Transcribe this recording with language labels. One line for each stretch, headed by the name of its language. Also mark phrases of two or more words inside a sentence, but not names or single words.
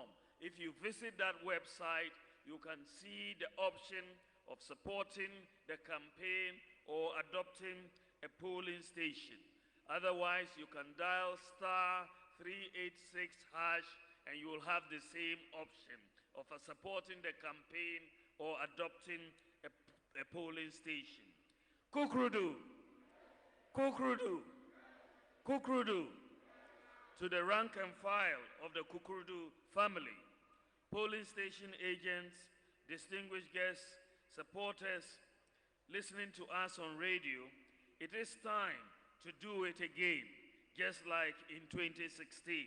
English: If you visit that website, you can see the option of supporting the campaign or adopting a polling station. Otherwise, you can dial *386# and you will have the same option of supporting the campaign or adopting a polling station. Kukrudu, Kukrudu, Kukrudu. To the rank and file of the Kukrudu family, polling station agents, distinguished guests, supporters, listening to us on radio, it is time to do it again, just like in 2016.